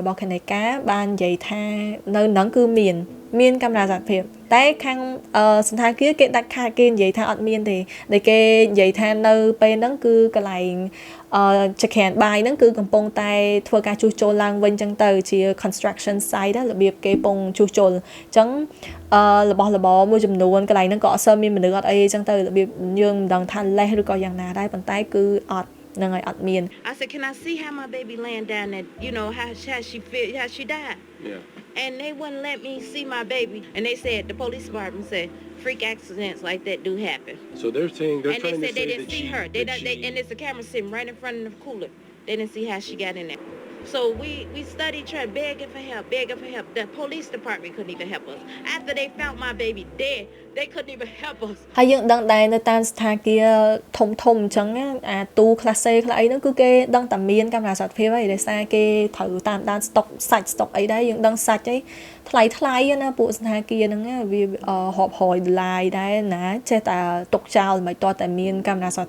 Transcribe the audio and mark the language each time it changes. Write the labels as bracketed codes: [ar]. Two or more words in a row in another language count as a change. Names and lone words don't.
[km] របស់ខនេកាបាននិយាយថានៅហ្នឹងគឺមានកាមេរ៉ាសុវត្ថិភាពតែខាងសន្តាគារគេដាច់ខាតគេនិយាយថាអត់មានទេដែលគេនិយាយថានៅពេលហ្នឹងគឺកន្លែងចក្រានបាយហ្នឹងគឺកំពុងតែធ្វើការជួសជុលឡើងវិញចឹងទៅជា [en] construction site [km] របៀបគេពងជួសជុលអញ្ចឹងរបស់របរមួយចំនួនកន្លែងហ្នឹងក៏អត់សូវមានមនុស្សអត់អីចឹងទៅរបៀបយើងមិនដឹងថាលេសឬក៏យ៉ាងណាដែរប៉ុន្តែគឺអត់នឹងឲ្យអត់មាន [en] I said, can I see how my baby laying down there? You know, how she feel, how she died? Yeah. and they wouldn't let me see my baby. And they said, the police department said, freak accidents like that do happen. So they're saying they're And they trying said to they say didn't that see she, her. that And it's a camera sitting right in front of the cooler. They didn't see how she got in there. So we studied, tried begging for help, begging for help. The police department couldn't even help us. After they found my baby dead, they couldn't even help us. [km] ហើយយើងដឹងដែរនៅតាមស្ថានភាពធំធំអញ្ចឹងអាទូ [en] class A [km] ខ្លះអីហ្នឹងគឺគេដឹងតែមានកាមេរ៉ាសុខភាពហើយដោយសារគេត្រូវតាមដានស្តុកសាច់ស្តុកអីដែរ យើងដឹងសាច់អីថ្លៃណាពួកសន្តាគារហ្នឹងវារាប់រយដុល្លារដែរណាចេះតែទុកចោលមិនតតែមានកាមេរ៉ាសុខ